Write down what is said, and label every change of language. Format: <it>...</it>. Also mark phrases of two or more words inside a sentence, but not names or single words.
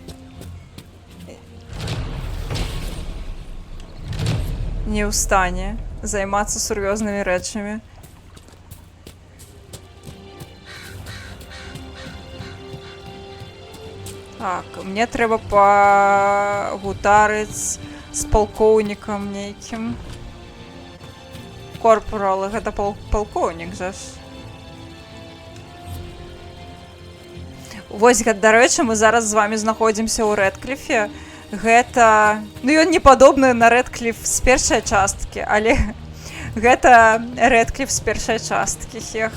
<be>не ў стане.</be> <uk>займатися серйозними речами. Так,</uk> <be>мне треба погутарить з полковником нейким. Корпорал, гэта полковник же ж. Вось, дарэчы, мы зараз з вами знаходзімся ў Рэдкліфе. Гэта... Ну, ён не падобны на Рэдкліф з першай часткі, але гэта Рэдкліф з першай часткі, хех.</be>